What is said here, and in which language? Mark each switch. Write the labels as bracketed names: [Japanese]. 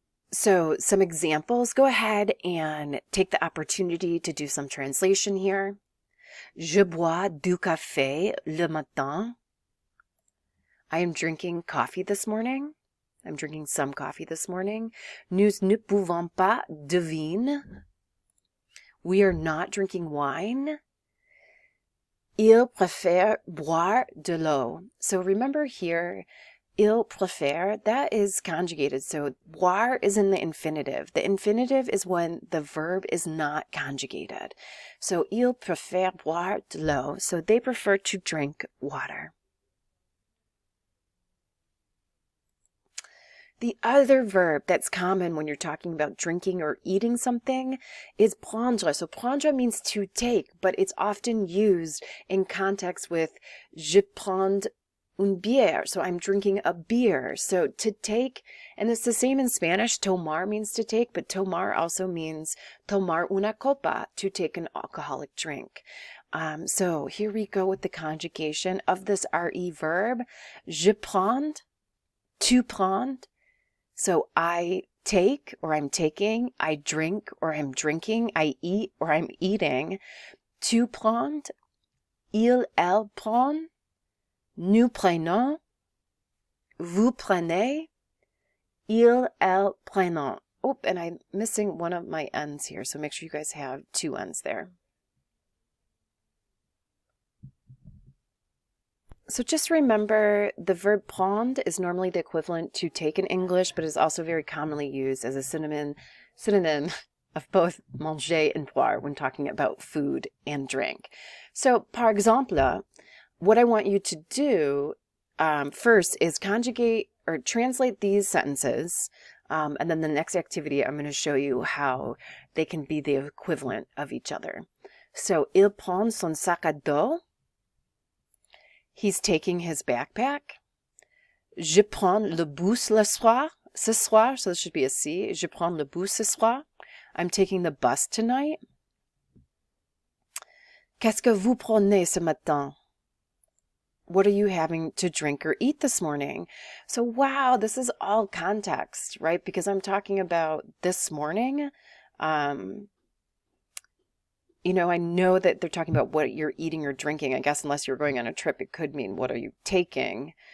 [English] So some examples, go ahead and take the opportunity to do some translation here. [French] Je bois du café le matin. [English] I am drinking coffee this morning. I'm drinking some coffee this morning. [French] Nous ne buvons pas de vin. [English] We are not drinking wine. [French] Il préfère boire de l'eau. [English] So remember here, [French] il préfère, [English] that is conjugated. So boire is in the infinitive. The infinitive is when the verb is not conjugated. [French] So il préfère boire de l'eau. [English] So they prefer to drink water. The other verb that's common when you're talking about drinking or eating something is prendre. So prendre means to take, but it's often used in context with [French] je prends une bière. [English] So I'm drinking a beer. So to take, and it's the same in Spanish. Tomar means to take, but tomar also means [Spanish] tomar una copa, [English] to take an alcoholic drink. So here we go with the conjugation of this RE verb. [French] Je prends, tu prends. [English] So I take or I'm taking, I drink or I'm drinking, I eat or I'm eating. [French] Tu prends, il, elle prend, nous prenons, vous prenez, il, elle prenons. [English] Oh, and I'm missing one of my N's here, so make sure you guys have two N's there. So just remember, the verb prendre is normally the equivalent to take in English, but is also very commonly used as a synonym of both manger and boire when talking about food and drink. So, [French] par exemple, [English] what I want you to do first is conjugate or translate these sentences, and then the next activity I'm going to show you how they can be the equivalent of each other. [French] So, il prend son sac à dos. [English] He's taking his backpack. [French] Je prends le bus ce soir, [English] so this should be a C. [French] Je prends le bus ce soir. [English] I'm taking the bus tonight. [French] Qu'est-ce que vous prenez ce matin? [English] What are you having to drink or eat this morning? So, wow, this is all context, right? Because I'm talking about this morning. You know, I know that they're talking about what you're eating or drinking. I guess unless you're going on a trip, it could mean what are you taking.